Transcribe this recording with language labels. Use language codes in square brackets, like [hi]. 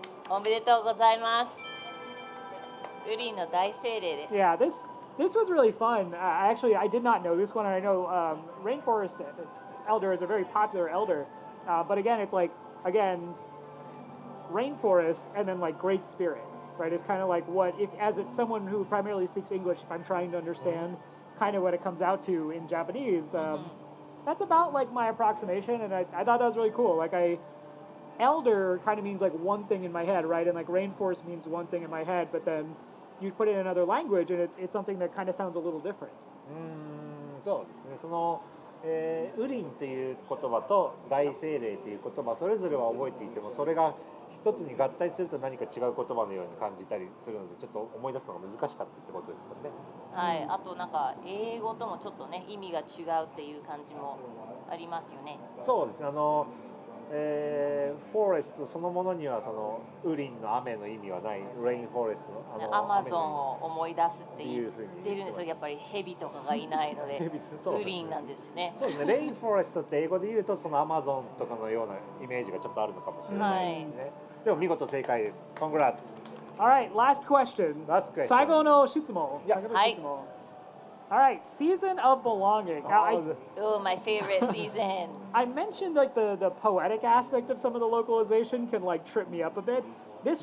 [ja] おめでとうございます。ウリの大精霊です。 [en] Yeah, this was really fun. Actually, I did not know this one, and I know rainforest elder is a very popular elder. But again, it's like rainforest and then like great spirit, right? It's kind of like what if as it's someone who primarily speaks English, if I'm trying to understand kind of what it comes out to in Japanese, that's about like my approximation, and I thought that was really cool. Like elder kind of means like one thing in my head, right? And like rainforest means one thing in my head, but then you put it in another language, and it's something that kind of sounds a little different. [ja] そうですね。ウリンっていう言葉と大精霊っていう言葉それぞれは覚えていてもそれが一つに合体すると何か違う言葉のように感じたりするのでちょっと思い出すのが難しかったってことですかね。はい。あとなんか英語ともちょっとね意味が違うっていう感じもありますよね。そうですね。フォレストそのものにはそのウリンの雨の意味はないレインフォレストアマゾンを思い出すって言っっていうふうにてるんですよ。やっぱりヘビとかがいないのでそうウリンなんですね。そうですね。レインフォレストって英語で言うとそのアマゾンとかのようなイメージがちょっとあるのかもしれないですね。でも見事正解です。 [en] Congrats. All right, last question. Last question. [ja] 最後の質問。 [en] Yeah. [ja] 最後の質問。 [en] All right, season of belonging. Now, Oh, my favorite season. I mentioned like the poetic aspect of some of the localization can like trip me up a bit. This